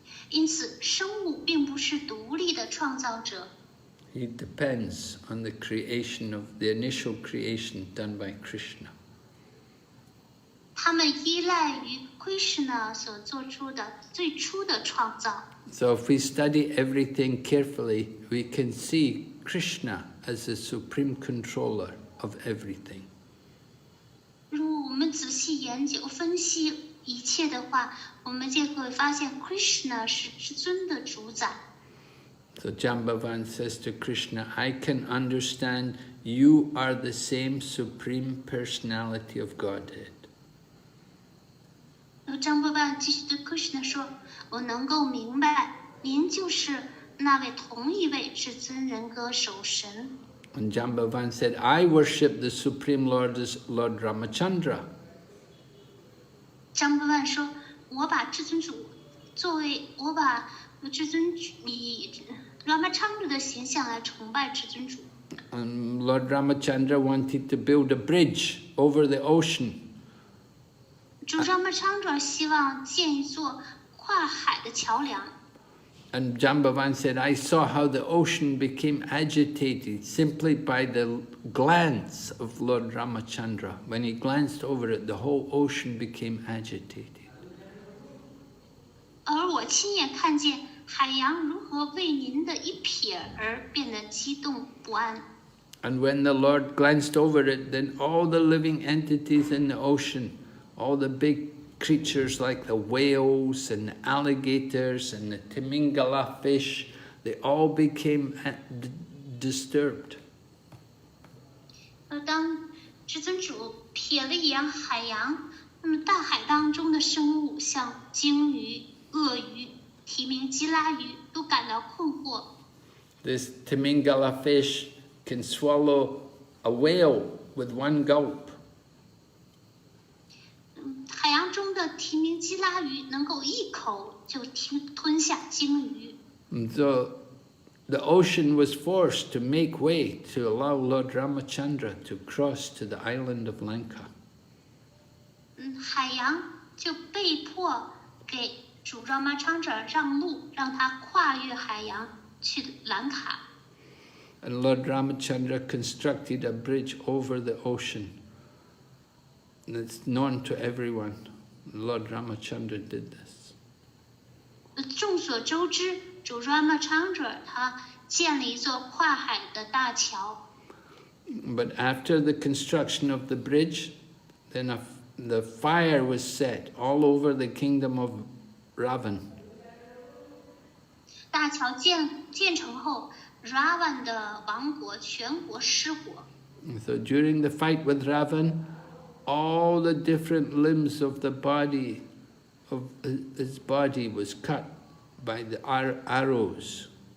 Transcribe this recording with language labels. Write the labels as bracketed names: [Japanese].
[Chinese] 因此，生物并不是独立的创造者。 [English] He depends on the creation of the initial creation done by Krishna. [Chinese] 他们依赖于 Krishna 所做出的最初的创造。 [English] So if we study everything carefully, we can see Krishna as the supreme controller of everything. [Chinese] 如果我们仔细研究分析一切的话，我们就会发现 Krishna 是至尊的主宰。 [English] So Jambavan says to Krishna, I can understand you are the same supreme personality of Godhead. [Chinese] 张伯伯继续对 Krishna 说：“我能够明白，您就是那位同一位至尊人格守神。” [English] And Jambavan said, I worship the Supreme Lord as Lord Ramachandra. [Chinese] 张伯伯说：“我把至尊主作为我把至尊以 Ramachandra 的形象来崇拜至尊主。” [English] And Lord Ramachandra wanted to build a bridge over the ocean. [Chinese] 主张嘛昌者希望建一座跨海的桥梁。 [English] And Jambavan said, I saw how the ocean became agitated simply by the glance of Lord Ramachandra. When he glanced over it, the whole ocean became agitated. [Chinese] 而我亲眼看见海洋如何为您的一瞥而变得激动不安。 [English] And when the Lord glanced over it, then all the living entities in the ocean, all the big creatures like the whales and the alligators and the timingala fish, they all became disturbed. [Chinese] 当至尊主瞥了一眼海洋，那么大海当中的生物，像鲸鱼、鳄鱼、提名基拉鱼，都感到困惑。 [English] This timingala fish can swallow a whale with one gulp. [Chinese] 海洋中的提名基拉鱼能够一口就吞下鲸鱼。 [English] And so the ocean was forced to make way to allow Lord Ramachandra to cross to the island of Lanka. [Chinese] 海洋就被迫给主Ramachandra让路，让他跨越海洋去兰卡。 [English] And Lord Ramachandra constructed a bridge over the ocean. And it's known to everyone. Lord Ramachandra did this. [Chinese] 众所周知，主Ramachandra他建了一座跨海的大桥。 [English] But after the construction of the bridge, then the fire was set all over the kingdom of Ravan. [Chinese] 大桥建成后 ，Ravan 的王国全国失火。 [English] So during the fight with Ravan, all the different limbs of the body, of his body was cut by the arrows.